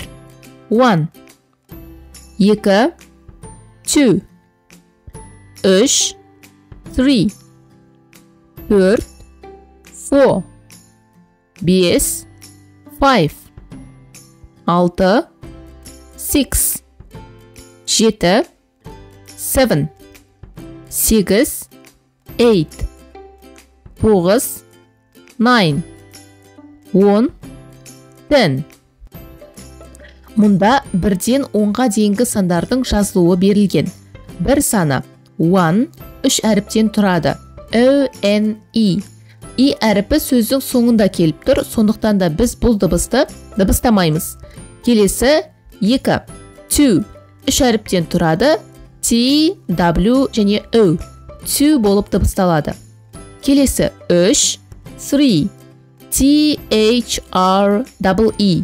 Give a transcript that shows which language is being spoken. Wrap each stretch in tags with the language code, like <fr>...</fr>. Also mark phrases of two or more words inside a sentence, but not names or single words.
<kk>1 2 2 3 3 4 4 5 5 6 6 7 7 8 8 9 9 10 10. Мұнда 1-ден 10-ға дейінгі сандардың жазылуы берілген. Бір саны 1 3 әріптен тұрады.</kk> <en>O-N-E.</en> <kk>И әріпі сөздің соңында келіп тұр, сондықтан да біз бұл дыбысты дыбыстамаймыз. Келесі 2 2 3 әріптен тұрады. T, W және O. 2 болып дыбысталады. Келесі 3 3 T, H, R, E.</kk>